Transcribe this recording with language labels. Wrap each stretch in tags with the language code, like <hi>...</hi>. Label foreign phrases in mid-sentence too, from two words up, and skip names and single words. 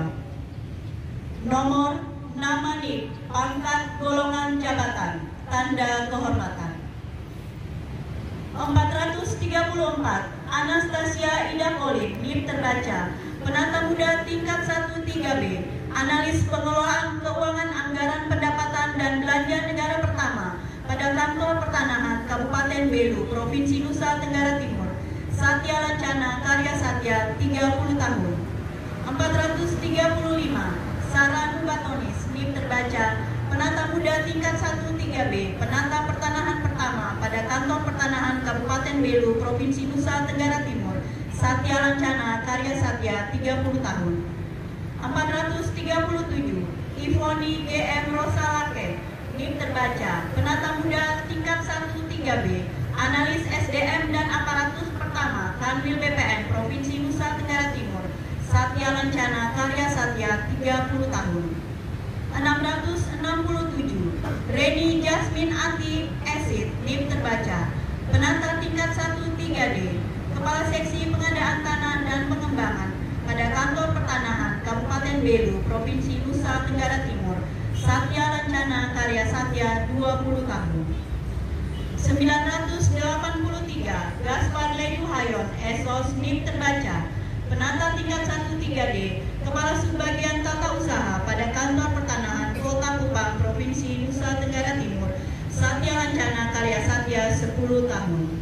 <id>Nomor, nama NIK, pangkat, golongan jabatan, tanda kehormatan. 434 Anastasia Ida Kolit, NIP terbaca, penata muda tingkat 1-3B, analis pengelolaan keuangan anggaran pendapatan dan belanja negara pertama pada kantor pertanahan Kabupaten Belu, Provinsi Nusa Tenggara Timur, Satya Lancana Karya Satya 30 tahun. 435 Sarah Nubatonis, NIP terbaca, penata muda tingkat 1-3B, penata pertanahan pertama pada kantor pertanahan Kabupaten Belu, Provinsi Nusa Tenggara Timur, Satya Lancana Karya Satya 30 tahun. 437 Ivoni GM Rosalake, NIP terbaca, penata muda tingkat 1-3B, analis SDM dan aparatus pertama Kanwil BPN Provinsi Nusa Tenggara Timur, Satya Lancana Karya Satya 30 tahun. 667 Reni Jasmine Ati Esid, NIP terbaca, penata tingkat 1-3D, Kepala Seksi Pengadaan Tanah dan Pengembangan pada kantor pertanahan Kabupaten Belu, Provinsi Nusa Tenggara Timur, Satya Lancana Karya Satya 20 tahun. 983 Gaspar Leduhayon Esos, NIP terbaca, penata tingkat 1-3D, Kepala Subbagian Tata Usaha pada kantor pertanahan Kota Kupang, Provinsi Nusa Tenggara Timur, Satya Lancana Karya Satya 10 tahun.</id>